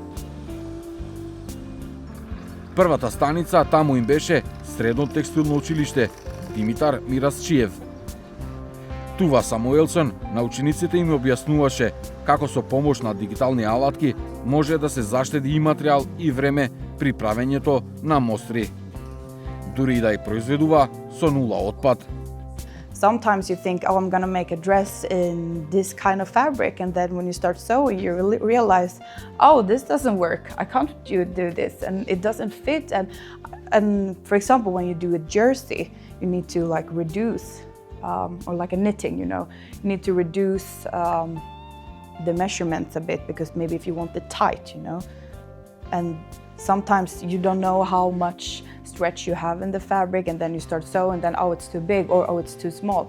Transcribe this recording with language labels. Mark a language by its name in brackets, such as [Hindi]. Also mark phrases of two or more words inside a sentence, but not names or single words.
[Macedonian] Првата станица таму им беше Средно текстилно училиште Димитар Мирасчиев. Тува Самуелсон на учениците им објаснуваше како со помош на дигитални алатки може да се заштеди и материјал и време при правењето на мостри. Дури и да ја произведува со нула отпад. [English] Sometimes you think, oh, I'm going to make a dress in this kind of fabric, and then when you start sewing, you realize, oh, this doesn't work. I can't do this, and it doesn't fit. And for example, when you do a jersey, you need to reduce, or like a knitting, you need to reduce the measurements a bit, because maybe if you want it tight, and sometimes you don't know how much stretch you have in the fabric, and then you start sewing, and then it's too big, or it's too small.